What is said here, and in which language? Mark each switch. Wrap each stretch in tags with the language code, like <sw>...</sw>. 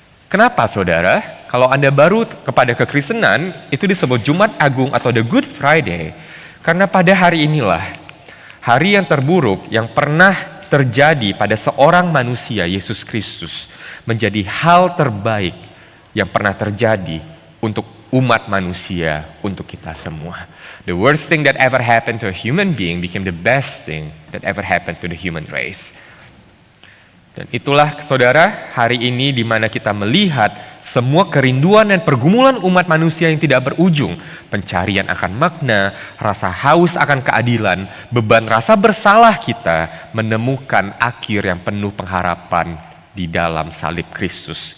<id>Kenapa saudara? Kalau Anda baru kepada kekristenan, itu disebut Jumat Agung atau the Good Friday. Karena pada hari inilah, hari yang terburuk yang pernah terjadi pada seorang manusia, Yesus Kristus, menjadi hal terbaik yang pernah terjadi untuk umat manusia, untuk kita semua.</id> <en>The worst thing that ever happened to a human being became the best thing that ever happened to the human race.</en> <id>Dan itulah saudara, hari ini di mana kita melihat semua kerinduan dan pergumulan umat manusia yang tidak berujung. Pencarian akan makna, rasa haus akan keadilan, beban rasa bersalah kita menemukan akhir yang penuh pengharapan di dalam salib Kristus.</id>